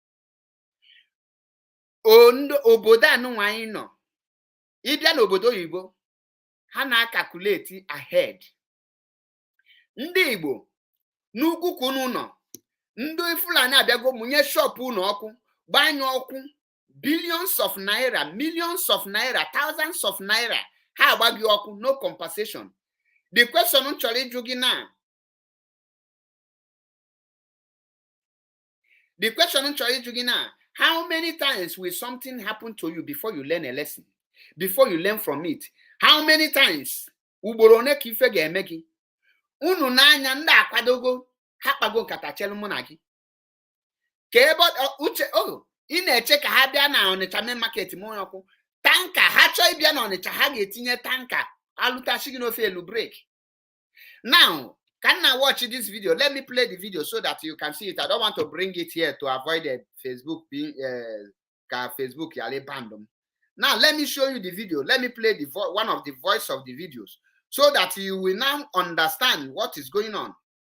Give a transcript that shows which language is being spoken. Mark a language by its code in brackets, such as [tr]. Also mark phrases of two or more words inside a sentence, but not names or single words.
[ig] Obodo anụnwa anyị nọ, ịbịa n'obodo oyibo ha na-akakuleti ahead. Ndị Igbo n'ugwu ka unu nọ, ndị Fulani abịago mụnye shop unu ọkụ, gbanye ọkụ [en] billions of naira, millions of naira, thousands of naira, [ig] ha agbaghị ọkụ, [en] no compensation. The question [ig] m chọrọ ịjụ gị na, [en] how many times will something happen to you before you learn a lesson, before you learn from it? How many times? [ig] Ugboro one ka ife ga-eme gị. Unu n'anya ndị akwadogo ha kpago nkata chelu mụ na gị ka ebe uche ị na-eche ka ha bịa na Ọnịcha main market mụ ọkụ tanka. Ha chọọ ịbịa na Ọnịcha ha ga-etinye tanka alụtachi gị n'ofe elu break. [en] Now can I watch this video? Let me play the video so that you can see it. I don't want to bring it here to avoid the Facebook being Facebook banned. Now let me show you the video. Let me play one of the voice of the videos so that you will now understand what is going on.